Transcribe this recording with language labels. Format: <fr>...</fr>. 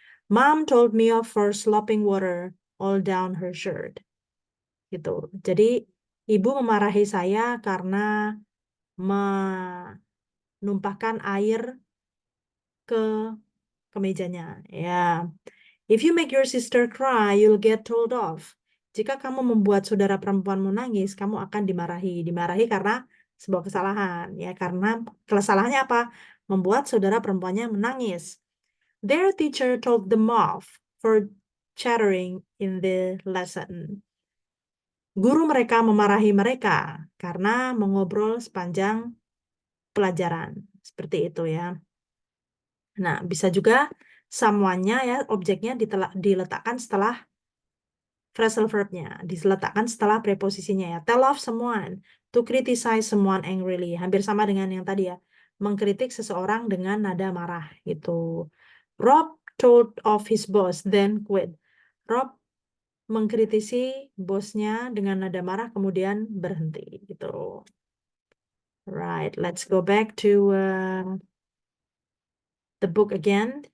<en>Mom told me off for slopping water all down her shirt.</en> <id>Gitu. Jadi ibu memarahi saya karena menumpahkan air ke kemejanya. Ya.</id> <en>If you make your sister cry, you'll get told off.</en> <id>Jika kamu membuat saudara perempuanmu nangis, kamu akan dimarahi. Dimarahi karena sebuah kesalahan. Ya, karena kesalahannya apa? Membuat saudara perempuannya menangis.</id> <en>Their teacher told them off for chattering in the lesson.</en> <id>Guru mereka memarahi mereka karena mengobrol sepanjang pelajaran. Seperti itu ya. Nah, bisa juga someone-nya ya, objeknya diletakkan setelah phrasal verb-nya, diletakkan setelah preposisinya ya.</id> <en>Tell off someone, to criticize someone angrily.</en> <id>Hampir sama dengan yang tadi ya. mengkritik seseorang dengan nada marah gitu.</id> <en>Rob told of his boss, then quit.</en> <id>Rob mengkritisi bosnya dengan nada marah, kemudian berhenti gitu.</id> <en>Right, let's go back to the book again.</en>